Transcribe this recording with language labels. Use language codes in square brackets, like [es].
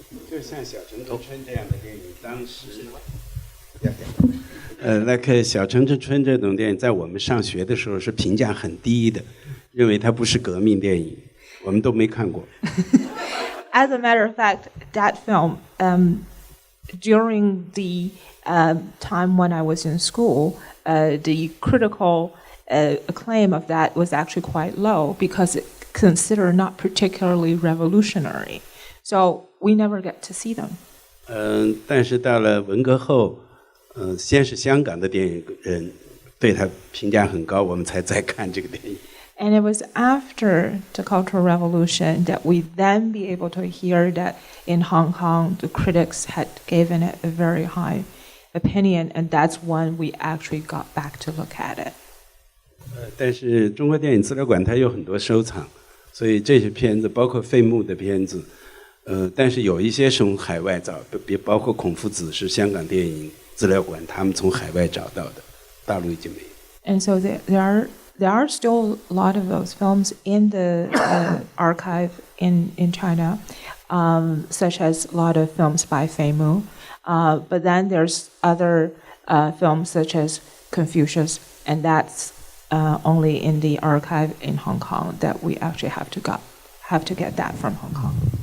[zh] 就像小城之春这样的电影，当时那个小城之春这种电影，在我们上学的时候是评价很低的，认为它不是革命电影，我们都没看过。 [en] As a matter of fact, that film, during the time when I was in school, the critical acclaim of that was actually quite low because it's considered not particularly revolutionary. So we never get to see them. [zh] 但是到了文革后，先是香港的电影人对他评价很高，我们才再看这个电影。 [en] And it was after the Cultural Revolution that we then be able to hear that in Hong Kong the critics had given it a very high opinion, and that's when we actually got back to look at it. [zh] 但是中国电影资料馆它有很多收藏，所以这些片子包括费穆的片子。但是有一些是从海外找，包括孔夫子是香港电影资料馆，他们从海外找到的，大陆已经没有。 [en] And so there are still a lot of those films in the archive in China, such as a lot of films by Fei Mu. But then there's other films such as Confucius, and that's only in the archive in Hong Kong that we actually have to get that from Hong Kong.